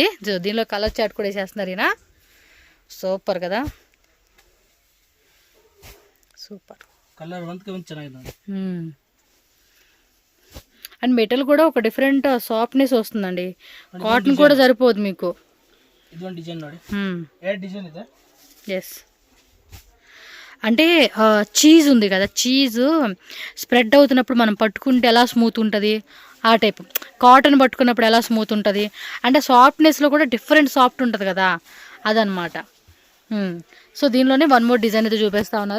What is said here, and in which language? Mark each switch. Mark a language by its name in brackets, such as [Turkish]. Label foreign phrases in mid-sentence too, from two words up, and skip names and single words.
[Telugu] దీనిలో [English] color chart [Telugu] కూడా వేసేస్తున్నారు ఈయన, సూపర్ కదా, సూపర్ [Kannada] కలర్ ಚೆನ್ನಾಗಿದೆ. [English] and metal [Telugu] కూడా ఒక డిఫరెంట్ సాఫ్ట్నెస్ వస్తుందండి, కాటన్ కూడా సరిపోదు మీకు. [Kannada] ಇದೊಂದು ಡಿಸೈನ್ ನೋಡಿ, ಎರಡು ಡಿಸೈನ್ ಇದೆ. [Telugu] ఎస్, అంటే చీజ్ ఉంది కదా, [English] cheese spread [Telugu] అవుతున్నప్పుడు మనం పట్టుకుంటే ఎలా స్మూత్ ఉంటుంది ఆ టైప్, కాటన్ పట్టుకున్నప్పుడు ఎలా స్మూత్ ఉంటుంది అంటే సాఫ్ట్నెస్లో కూడా [English] different soft [Telugu] ఉంటుంది కదా అదనమాట. సో దీనిలోనే [English] one more design [Telugu] అయితే చూపిస్తా ఉన్నారు.